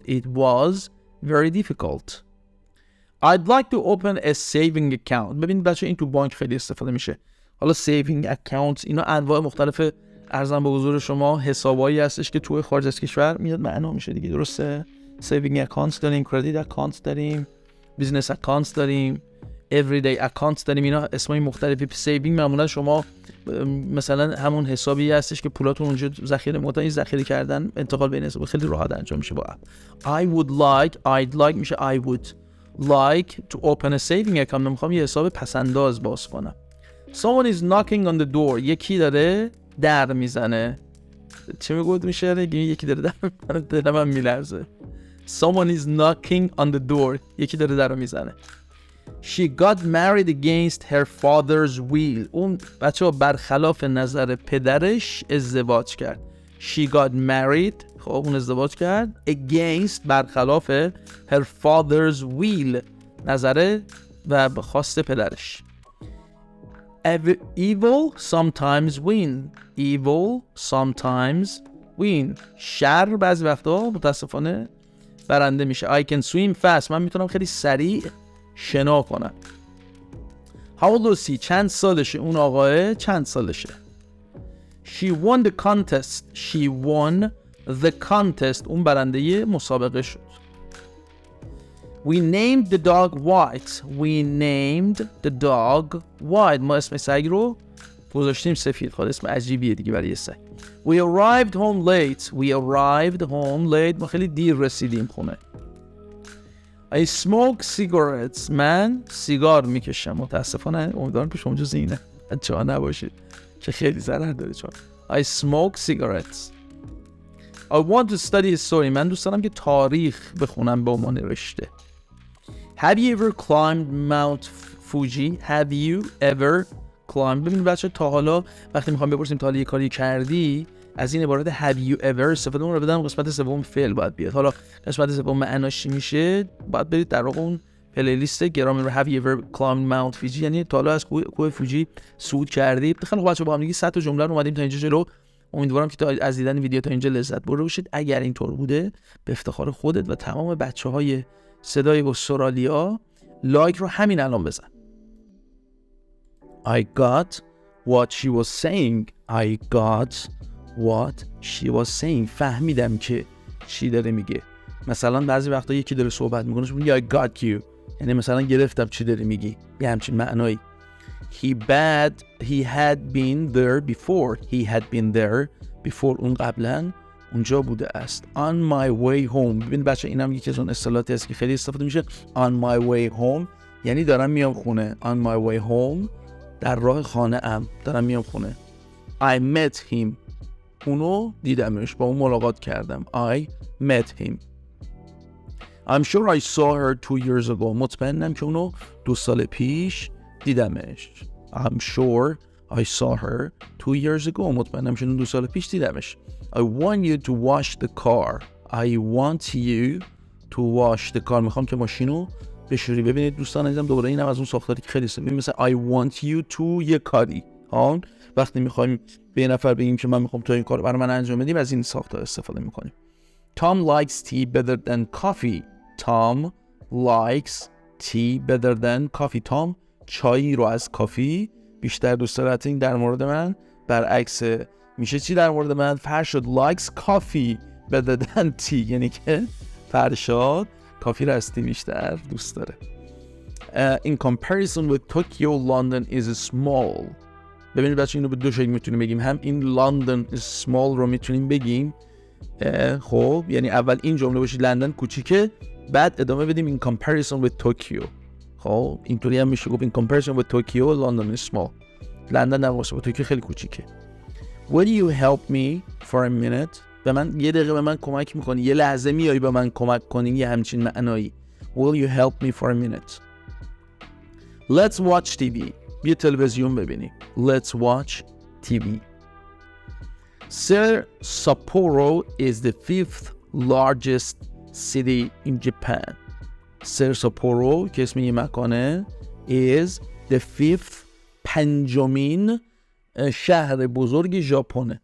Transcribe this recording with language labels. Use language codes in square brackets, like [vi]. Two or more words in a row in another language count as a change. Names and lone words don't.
[en] It was very difficult. I'd like to open a saving account. [fa] ببینید بچه این تو بانک خیلی استفاده میشه. حالا [en] saving account [fa] اینا انواع مختلف ارزم به حضور شما حسابایی هستش که توی خارج از کشور میاد معنا میشه دیگه. درسته؟ [en] saving accounts [fa] داریم، [en] credit accounts [fa] داریم، [en] business accounts [fa] داریم، [en] everyday accounts [fa] داریم. اینا اسمای مختلفی. saving معمولا شما مثلا همون حسابی هستش که پولاتون اونجا ذخیره کردن انتقال بین حساب خیلی راحت انجام میشه با اپ. [en] I'd like میشه I would like to open a saving account. [fa] من میخوام یه حساب پسنداز باز کنم. [en] Someone is knocking on the door. [fa] یکی داره در میزنه. چی میگود میشه؟ یکی داره در میزنه. دلم میلرزه. [en] Someone is knocking on the door. [fa] یکی داره در میزنه. [en] She got married against her father's will. [fa] اون بچه ها برخلاف نظر پدرش ازدواج کرد. [en] She got married [fa] خب اون ازدواج کرد against برخلاف [en] her father's will [fa] نظر و خواست پدرش. [en] Evil sometimes win. [fa] شر بعضی وقتا متاسفانه برنده میشه. [en] I can swim fast. [fa] من میتونم خیلی سریع شنا کنم. [en] How old is he؟ [fa] چند سالشه اون آقاه؟ چند سالشه؟ [en] She won the contest. [fa] اون برنده مسابقه شد. [en] We named the dog white. [fa] ما اسم سگ رو گذاشتیم سفید. خود اسم عجیبیه دیگه برای سگ. [en] We arrived home late. [fa] ما خیلی دیر رسیدیم خونه. [en] I smoke cigarettes. [fa] من سیگار میکشم. متاسفانه امیدوارم پیش اونجا زینه بچه‌ها نباشید که خیلی ضرر داره چون. [en] I smoke cigarettes. I want to study history. [fa] من دوست دارم که تاریخ بخونم به عنوان رشته. [en] Have you ever climbed Mount Fuji? [fa] ببینید بچه تا حالا وقتی میخوام بپرسیم تا حالا یه کاری کردی از این عبارت [en] have you ever [fa] استفاده اون رو بدم قسمت سوم فعل باید بیاد. حالا قسمت سوم معناش چی میشه؟ باید برید در واقع اون پلیلیست گرامر [en] have you ever climbed Mount Fuji [fa] یعنی تا حالا از کوه فوجی صعود کردی. خیلی خوب بچه‌ها با هم دیگه 100 تا جمله رو اومدیم تا اینجا جلو. امیدوارم که از دیدن ویدیو تا اینجا لذت برده باشید. اگر اینطور بوده به افتخار خودت و تمام بچه‌های صدای استرالیا لایک رو همین الان بزن. [en] I got what she was saying. [fa] فهمیدم که چی داره میگه. مثلا بعضی وقتا یکی داره صحبت میکنه میگه [en] I got you [fa] یعنی مثلا گرفتم چی داری میگی یه همچین معنایی. [en] He had been there before. [fa] اون قبلا اونجا بوده است. [en] On my way home. [fa] ببین بچه اینم یکی از اون اصطلاحاتی است که خیلی استفاده میشه. [en] On my way home [fa] یعنی دارم میام خونه. [en] On my way home [fa] در راه خانه ام دارم میام خونه. [en] I met him. [fa] اونو دیدمش با اون ملاقات کردم. [en] I met him. I'm sure I saw her 2 years ago. [fa] مطمئنم که اونو 2 سال پیش دیدمش. [en] I'm sure I saw her 2 years ago. [fa] مطمئنم که اونو 2 سال پیش دیدمش. [en] I want you to wash the car. [fa] میخوام که ماشینو بشوری. ببینید دوستان عزیزم دوباره اینم از اون ساختاری که خیلی استفاده مثلا [en] I want you to [fa] یه کاری. وقتی میخوایم به یه نفر بگیم که من میخوام تو این کارو برای من انجام بدیم از این ساختار استفاده میکنیم. [en] Tom likes tea better than coffee. [fa] Tom چای رو از کافی بیشتر دوست داره. این در مورد من برعکس میشه چی در مورد من؟ فرشاد [en] likes coffee better than tea [fa] یعنی که فرشاد کافی رو از تی بیشتر دوست داره. [en] In comparison with Tokyo, London is small. [fa] ببینید بچه اینو به دو شکل میتونیم بگیم. هم این [en] London is small [fa] رو میتونیم بگیم خب یعنی اول این جمله باشه لندن کوچیکه بعد ادامه بدیم [en] in comparison with Tokyo. [fa] خب اینطوری هم میشه گفت [en] in comparison with Tokyo, London is small. [fa] لندن در مقایسه با توکیو خیلی کوچیکه. [en] Will you help me for a minute؟ [fa] به من یه دقیقه به من کمک میکنی؟ یه لحظه میایی به من کمک کنی؟ یه همچین معنایی. [en] Will you help me for a minute؟ Let's watch TV. [fa] بیا تلویزیون ببینیم. [en] Let's watch TV. Sapporo is the 5th largest city in Japan. [fa] Sapporo که اسم یه مکانه [en] is the 5th [fa] پنجمین شهر بزرگ ژاپنه.